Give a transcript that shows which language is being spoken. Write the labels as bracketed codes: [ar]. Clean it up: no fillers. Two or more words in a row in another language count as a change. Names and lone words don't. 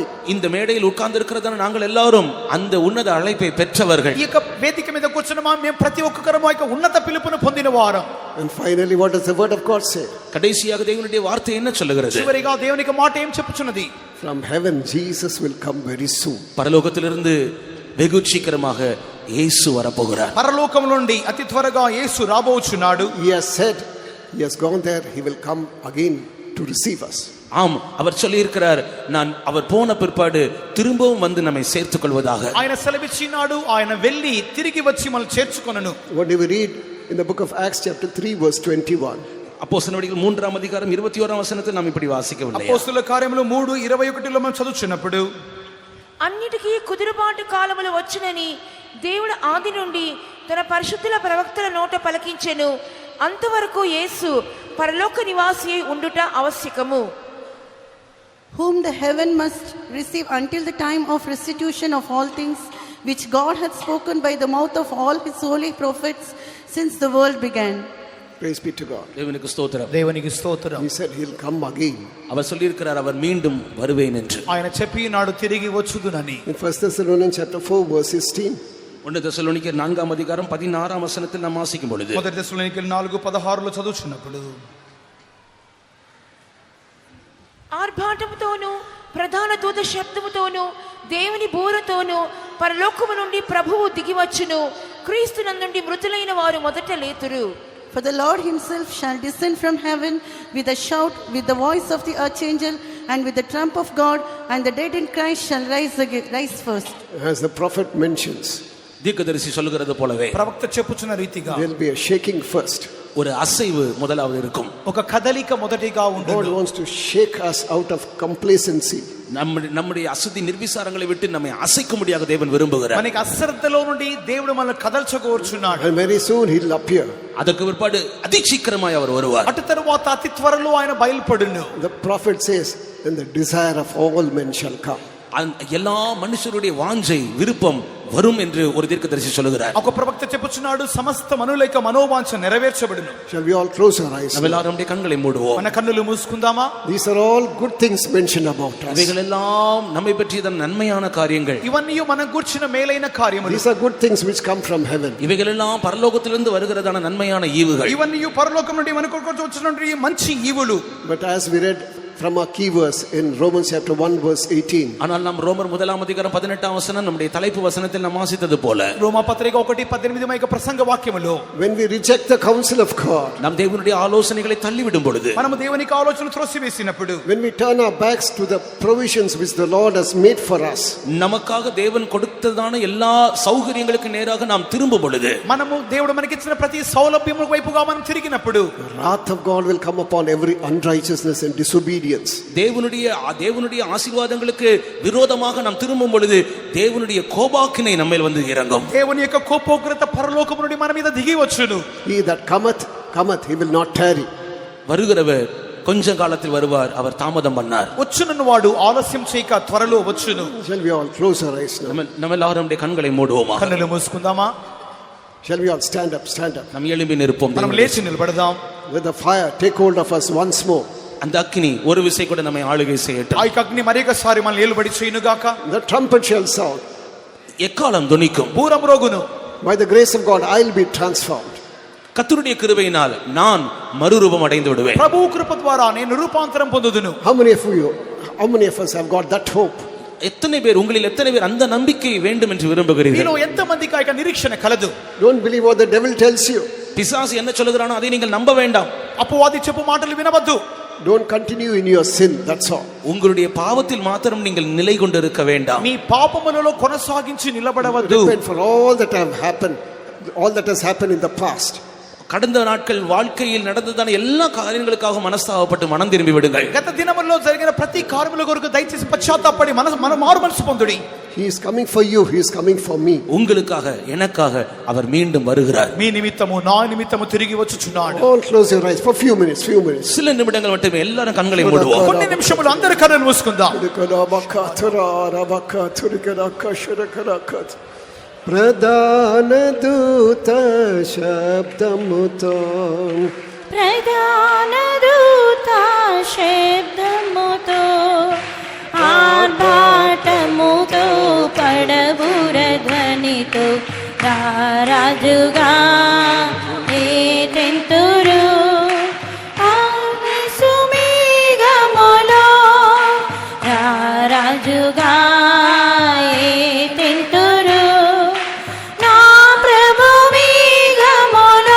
[ta] இந்த மேடையில் உட்கார்ந்து இருக்கிறதான நாங்கள் எல்லாரும் அந்த ఉన్నత அழைப்பை பெற்றவர்கள். [te] ఈ యొక్క వేదిక మీద కూర్చున్న మేము ప్రతి ఒక్కరము ఆ యొక్క ఉన్నత పిలుపును పొందిన వారం. [en] And finally, what does the word of God say? [ta] கடைசியாக தேவனுடைய வார்த்தை என்ன சொல்லுகிறது? [te] చివరిగా దేవునికి మాట ఏం చెప్పుచున్నది? [en] From heaven Jesus will come very soon. [ta] பரலோகத்திலிருந்து வெகு சீக்கிரமாக இயேசு வரப்போகிறார். [te] పరలోకం నుండి అతి త్వరగా యేసు రాబోచున్నాడు. [en] He has said, he has gone there, he will come again to receive us. [ta] ஆம், அவர் சொல்லி இருக்கிறார், நான் அவர் போன பிற்பாடு திரும்பவும் வந்து நம்மை சேர்த்துக் கொள்வதாக. [te] ఆయన సెలవిచ్చినాడు, ఆయన వెళ్ళి తిరిగి వచ్చి మనల్ని చేర్చుకొనును. [en] What do we read in the book of Acts chapter 3 verse 21? [ta] அப்போஸ்தலர் நடவடிக்கைகள் 3ஆம் அதிகாரம் 21ஆம் வசனத்தை நாம் இப்படி வாசிக்கவில்லை. [te] అపోస్తలుల కార్యములు 3:21లో మనం చదువుచున్నప్పుడు, అన్నిటికీ కుదురుబాటు కాలములు వచ్చునని దేవుడు ఆది నుండి తన పరిశుద్ధుల ప్రవక్తల నోట పలికించెను. అంతవరకు యేసు పరలోక నివాసి అయి ఉండుట ఆవశ్యకము. [en] Whom the heaven must receive until the time of restitution of all things, which God hath spoken by the mouth of all his holy prophets since the world began. Praise be to God. [ta] தேவனுக்கு ஸ்தோத்திரம். [te] దేవునికి స్తోత్రం. [en] He said he'll come again. [ta] அவர் சொல்லியிருக்கிறார் அவர் மீண்டும் வருவேன் என்று. [te] ఆయన చెప్పినాడు తిరిగి వచ్చుదునని. [en] In 1 Thessalonians chapter 4 verse 16. [ta] 1 தெசலோனிக்கேயர் 4ஆம் அதிகாரம் 16ஆம் வசனத்தில் நாம் வாசிக்கும் பொழுது, [te] మొదటి తెస్సలోనికీయులు 4:16లో చదువుచున్నప్పుడు, ఆర్భాటముతోను ప్రధాన దూత శబ్దముతోను దేవుని బూరతోను పరలోకము నుండి ప్రభువు దిగివచ్చును. క్రీస్తునందుండి మృతులైన వారు మొదట లేతురు. [en] For the Lord himself shall descend from heaven with a shout, with the voice of the archangel, and with the trump of God, and the dead in Christ shall rise first. As the prophet mentions, [ta] தீர்க்கதரிசி சொல்லுகிறது போலவே [te] ప్రవక్త చెప్పుచున్న రీతిగా [en] there'll be a shaking first. [ta] ஒரு அசைவு முதலாவது இருக்கும். [te] ఒక కదలిక మొదటిగా [en] God [te] ఉంటుంది. [en] wants to shake us out of complacency. [ta] நம்முடைய அசுத்தி நிர்விசாரங்களை விட்டு நம்மை அசைக்கும்படியாக தேவன் விரும்புகிறார். [te] మనకి అశ్రద్ధలో నుండి దేవుడు మనల్ని కదల్చకోరుచున్నాడు. [en] And very soon he'll appear. [ta] அதற்கு பிற்பாடு அதிசீக்கிரமாய் அவர் வருவார். [te] అటు తరువాత అతి త్వరలో ఆయన బయలుపడును. [en] The prophet says, then the desire of all men shall come. [ta] எல்லா மனுஷருடைய வாஞ்சை விருப்பம் வரும் என்று ஒரு தீர்க்கதரிசி சொல்லுகிறார். [te] ఒక ప్రవక్త చెప్పుచున్నాడు సమస్త మనుల యొక్క మనోవాంఛ నెరవేర్చబడును. [en] Shall we all close our eyes? [ta] நம்ம எல்லாரும் கண்களை மூடுவோம். [te] మన కన్నులు మూసుకుందామా? [en] These are all good things mentioned about us. [ta] இவைகள் எல்லாம் நம்மை பற்றிய நன்மையான காரியங்கள். [te] ఇవన్నీ మనం కూర్చున్న మేలైన కార్యములు. [en] These are good things which come from heaven. [ta] இவைகள் எல்லாம் பரலோகத்திலிருந்து வருகிறதான நன்மையான ஈவுகள். [te] ఇవన్నీ పరలోకం నుండి మనకు వచ్చినటువంటి మంచి ఈవులు. [en] But as we read from our key verse in Romans chapter 1 verse 18. [ta] ஆனால் நாம் ரோமர் 1ஆம் அதிகாரம் 18ஆம் வசனம் நம்முடைய தலைப்பு வசனத்தில் நாம் வாசித்தது போல, [te] రోమా పత్రిక 1:18 యొక్క ప్రసంగ వాక్యములో, [en] when we reject the counsel of God, [ta] நாம் தேவனுடைய ஆலோசனைகளை தள்ளிவிடும் பொழுது, [te] మనము దేవునికి ఆలోచనలు త్రోసివేసినప్పుడు, [en] when we turn our backs to the provisions which the Lord has made for us, [ta] நமக்காக தேவன் கொடுத்ததான எல்லா சௌகரியங்களுக்கு நேராக நாம் திரும்பும் பொழுது, [te] మనము దేవుడు మనకిచ్చిన ప్రతి సౌలభ్యము వైపుగా మనం తిరిగినప్పుడు, [en] the wrath of God will come upon every unrighteousness and disobedience. [ta] தேவனுடைய ஆசீர்வாதங்களுக்கு விரோதமாக நாம் திரும்பும் பொழுது தேவனுடைய கோபாக்கினை நம்மேல் வந்து இறங்கும். [te] దేవుని యొక్క కోపోగ్రత పరలోకము నుండి మన మీద దిగి వచ్చును. [en] He that cometh, he will not tarry. [ta] வருகிறவர் கொஞ்ச காலத்தில் வருவார், அவர் தாமதம் பண்ணார். [te] వచ్చునన్నవాడు ఆలస్యం చేయక త్వరలో వచ్చును. [en] Shall we all close our eyes now? [ta] நம்ம எல்லாரும் கண்களை மூடுவோமா? [te] కన్నులు మూసుకుందామా? [en] Shall we all stand up? [ta] நாம் எழும்பி நிற்போம். [te] మనం లేచి నిలబడదాం. [en] Let the fire take hold of us once more. [ta] அந்த அக்கினி ஒரு விசை கூட நம்மை ஆளுகை செய்யட்டும். [te] ఆ యొక్క అగ్ని మరొకసారి మనల్ని ఏలుబడి చేయును గాక. [en] The trumpet shall sound. [ta] எக்காலம் துணிக்கும். [te] బూరం రోగును. [en] By the grace of God I will be transformed. [ta] கர்த்தருடைய கிருபையினால் நான் மறுரூபம் அடைந்து விடுவேன். [te] ప్రభు కృప ద్వారా నేను రూపాంతరం పొందుదును. [en] How many of us have got that hope? [ta] எத்தனை பேர் உங்களில் எத்தனை பேர் அந்த நம்பிக்கை வேண்டும் என்று விரும்புகிறீர்கள்? [te] మీలో ఎంతమందికి ఆ యొక్క నిరీక్షణ కలదు? [en] Don't believe what the devil tells you. [ta] பிசாசு என்ன சொல்லுகிறானோ அதை நீங்கள் நம்ப வேண்டாம். [te] అపవాది చెప్పు మాటలు వినవద్దు. [en] Don't continue in your sin, that's all. [ta] உங்களுடைய பாவத்தில் மாத்திரம் நீங்கள் நிலை கொண்டிருக்க வேண்டாம். [te] మీ పాపములలో కొనసాగించి నిలబడవద్దు. [en] Repent for all that has happened in the past. [ta] கடந்த நாட்கள் வாழ்க்கையில் நடந்ததான எல்லா காரியங்களுக்காக மனஸ்தாபப்பட்டு மனம் திரும்பி விடுங்கள். [te] గత దినముల్లో జరిగిన ప్రతి కార్యముల కొరకు దయచేసి పశ్చాత్తాపడి మారు మనసు పొందుడి. [en] He is coming for you, he is coming for me. [ta] உங்களுக்காக எனக்காக அவர் மீண்டும் வருகிறார். [te] మీ నిమిత్తము నా నిమిత్తము తిరిగి వచ్చుచున్నాడు. [en] All close your eyes for few minutes. [ta] சில நிமிடங்கள் மட்டுமே எல்லாரும் கண்களை மூடுவோம். [te] కొన్ని నిమిషములు అందరి కన్నులు మూసుకుందాం. ప్రధాన దూత శబ్దముతో ఆర్భాటముతో పడబుర ధ్వనితో రారాజుగా ఏటెంతురు సుమేఘములో రారాజుగా ఏటెంతురు నా ప్రభు మేఘములో.